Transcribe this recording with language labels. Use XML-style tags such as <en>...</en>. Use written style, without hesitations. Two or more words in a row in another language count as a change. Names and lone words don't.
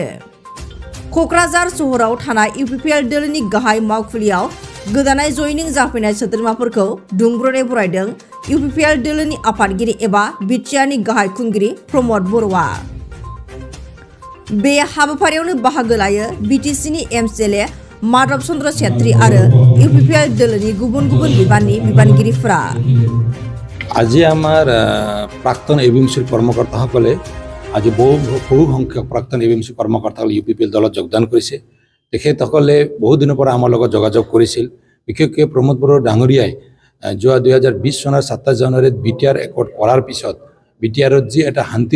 <brx>क'क्राझार सहराव थानाय UPPL दोलोनि गाहाय मावखुलियाव गोदानै जयनिं जाफैनाय सोद्रोमाफोरखौ दुंब्रुदै बरायदों UPPL दोलोनि आफादगिरि एबा बिटिआरनि गाहाय खुंगिरि प्रमद बर'आ। बे हाबाफारियावनो बाहागो लायो BTCनि MCLA माधव चन्द्र छेत्री आरो UPPL दोलोनि गुबुन गुबुन बिबाननि बिबानगिरिफोरा।</brx> <as>আজি আমার প্রাক্তন ABMSUৰ কৰ্মকৰ্তাসকলে আজি বহু সংখ্যক প্ৰাক্তন ABMSU কৰ্মকৰ্তাসকলে UPPL দলত যোগদান কৰিছে। তেখেতসকলে বহু দিনৰ পৰা আমাৰ লগত যোগাযোগ কৰিছিল। বিশেষকৈ প্ৰমোদ বড়ো ডাঙৰীয়াই যোৱা 2020 চনৰ 27 জানুৱাৰীত BTR একৰ্ড কৰাৰ পিছত BTRত যি এটা শান্তিৰ</as>